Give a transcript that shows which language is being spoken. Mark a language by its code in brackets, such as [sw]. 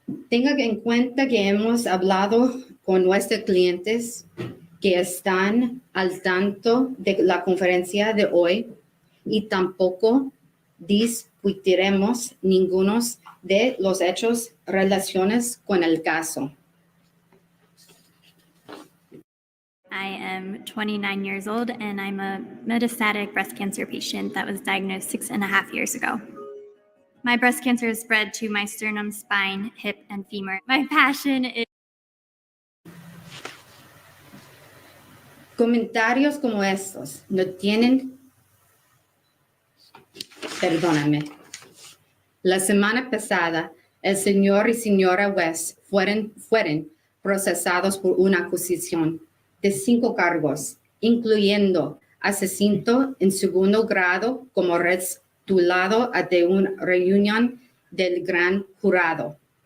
[es] Tenga en cuenta que hemos hablado con nuestros clientes que están al tanto de la conferencia de hoy y tampoco discutiremos ninguno de los hechos relacionados con el caso. [en] I am 29 years old and I'm a metastatic breast cancer patient that was diagnosed 6.5 years ago. My breast cancer is spread to my sternum, spine, hip, and femur. My passion is [es] Comentarios como estos no tienen... Perdóname. La semana pasada, el señor y señora West fueron procesados por una acusación de 5 cargos, incluyendo asesinato en segundo grado como resultado de una reunión del gran jurado.